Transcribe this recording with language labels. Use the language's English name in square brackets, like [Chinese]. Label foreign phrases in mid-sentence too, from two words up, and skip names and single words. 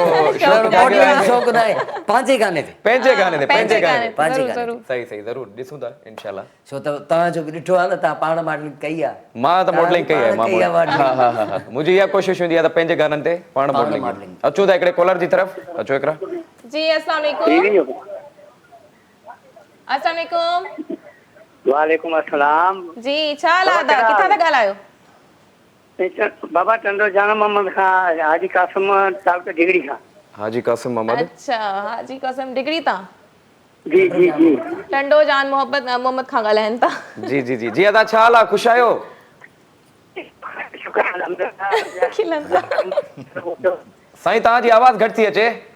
[Sindhi] शौक़ु न आहे पंहिंजे गाने ते पंहिंजे गाने सही सही ज़रूरु ॾिसूं था इंशाल्लाह छो त तव्हांजो बि ॾिठो आहे न तव्हां पाण मॉडलिंग कई आहे मां त मॉडलिंग कई आहे हा हा हा मुंहिंजी इहा कोशिशि हूंदी आहे त पंहिंजे गाननि ते पाण मॉडलिंग अचूं था हिकिड़े कॉलर जी तरफ़ अचो हिकिड़ा [Arabic] जी السلام عليكم السلام عليكم وعليكم السلام [Sindhi] जी छा हाल आहे किथां था ॻाल्हायो बाबा चंदो जान मोहम्मद खां हाजी कासिम तालुका डिगड़ी खां हाजी कासिम मोहम्मद अच्छा हाजी कासिम डिगड़ी तां जी जी जी टंडो जान मोहम्मद खां ॻाल्हाइनि था जी जी जी जी अदा छा हाल आहे ख़ुशि आहियो साईं तव्हांजी आवाज़ घटि थी अचे